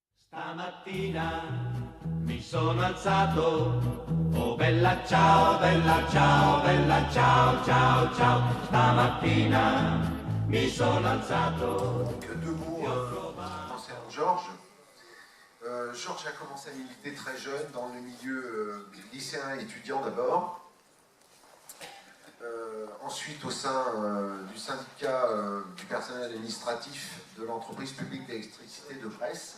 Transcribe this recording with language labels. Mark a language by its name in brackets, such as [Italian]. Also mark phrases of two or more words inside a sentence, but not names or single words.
[Italian] Stamattina mi sono alzato, oh bella ciao, bella ciao, bella ciao, ciao, ciao. Stamattina mi sono alzato. [French] Donc deux mots concernant Georges. Georges a commencé à militer très jeune dans le milieu lycéen et étudiant d'abord. Ensuite au sein du syndicat du personnel administratif de l'entreprise publique d'électricité de Brest.